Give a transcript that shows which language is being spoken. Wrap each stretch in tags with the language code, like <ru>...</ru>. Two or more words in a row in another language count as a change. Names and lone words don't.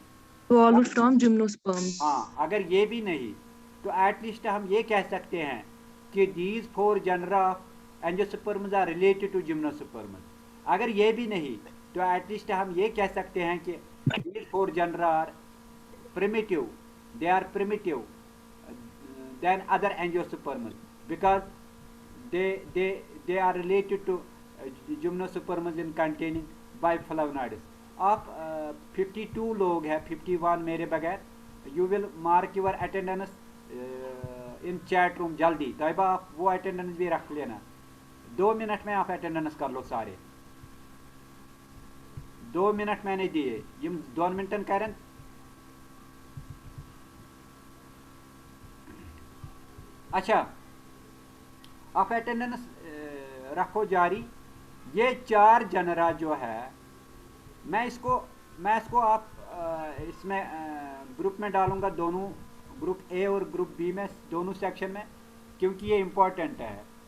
<en>evolved from gymnosperms.</en> <hi>हाँ, अगर ये भी नहीं तो एटलीस्ट हम ये कह सकते हैं कि</hi> <en>these 4 genera of angiosperms are related to gymnosperms.</en> <hi>अगर ये भी नहीं तो एटलीस्ट हम ये कह सकते हैं कि</hi> <en>these 4 genera are primitive, they are primitive than other angiosperms because they are related to gymnosperms in containing biflavonoids.</en> <hi>आप 52 लोग हैं, 51 मेरे बगैर.</hi> <en>you will mark your attendance in chat room जल्दी.</en> <hi>तैयबा आप वो अटेंडेंस भी रख लेना. 2 मिनट में आप अटेंडेंस कर लो सारे. 2 मिनट मैंने दिए. यम 2 मिनटन करें. अच्छा, आप अटेंडेंस रखो जारी. ये 4 जनरा जो है, मैं इसको आप इसमें ग्रुप में डालूंगा, दोनों ग्रुप ए और ग्रुप बी में, दोनों सेक्शन में, क्योंकि ये इम्पोर्टेंट है.</hi>